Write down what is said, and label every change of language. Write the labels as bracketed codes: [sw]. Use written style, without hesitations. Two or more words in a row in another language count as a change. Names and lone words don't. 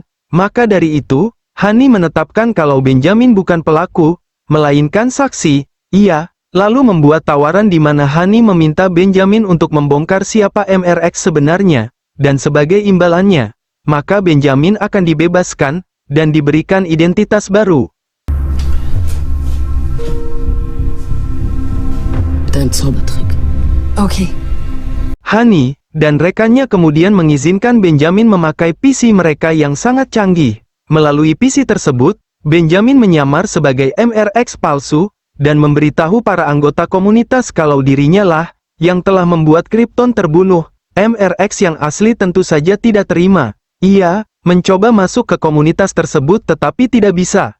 [id] Maka dari itu, Honey menetapkan kalau Benjamin bukan pelaku, melainkan saksi. Ia lalu membuat tawaran di mana Honey meminta Benjamin untuk membongkar siapa MRX sebenarnya, dan sebagai imbalannya, maka Benjamin akan dibebaskan, dan diberikan identitas baru. [de] Dein Zaubertrick. Okay. [id] Honey dan rekannya kemudian mengizinkan Benjamin memakai PC mereka yang sangat canggih. Melalui PC tersebut, Benjamin menyamar sebagai MRX palsu, dan memberitahu para anggota komunitas kalau dirinya lah yang telah membuat Krypton terbunuh. MRX yang asli tentu saja tidak terima. Ia mencoba masuk ke komunitas tersebut tetapi tidak bisa.